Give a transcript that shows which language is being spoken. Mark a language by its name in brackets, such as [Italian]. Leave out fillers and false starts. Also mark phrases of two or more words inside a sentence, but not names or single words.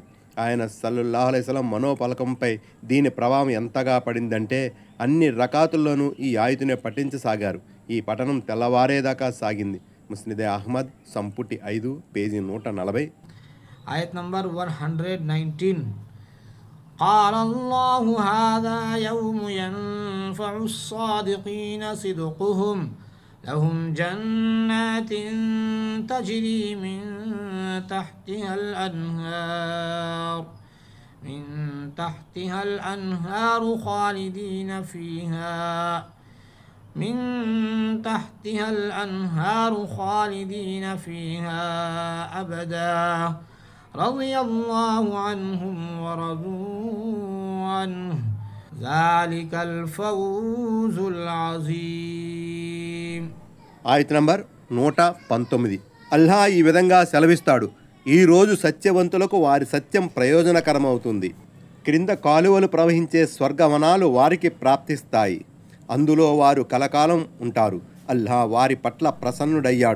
[Telugu] ఆయన [Arabic] صلى الله عليه وسلم [Telugu] మనోపలకంపై దీని ప్రభావం ఎంతగా పడిందంటే అన్ని రకాతుల్లోనూ ఈ ఆయతునే పఠించసాగారు. ఈ పఠనం తెల్లవారేదాకా సాగింది. ముస్నిదే అహ్మద్ సంపుటి 5 పేజీ 140. ఆయత్ నంబర్ 119 [Arabic] قال الله هذا يوم ينفع الصادقين صدقهم لهم جنات تجري من تحتها الأنهار خالدين فيها أبدا رضي الله عنهم ورضوا عنه ذلك الفوز العظيم. [Telugu] ఆయత నంబర్ 119. అల్లా ఈ విధంగా సెలవిస్తాడు, ఈరోజు సత్యవంతులకు వారి సత్యం ప్రయోజనకరమవుతుంది. క్రింద కాలువలు ప్రవహించే స్వర్గవనాలు వారికి ప్రాప్తిస్తాయి. అందులో వారు కలకాలం ఉంటారు. అల్లా వారి పట్ల ప్రసన్నుడయ్యాడు.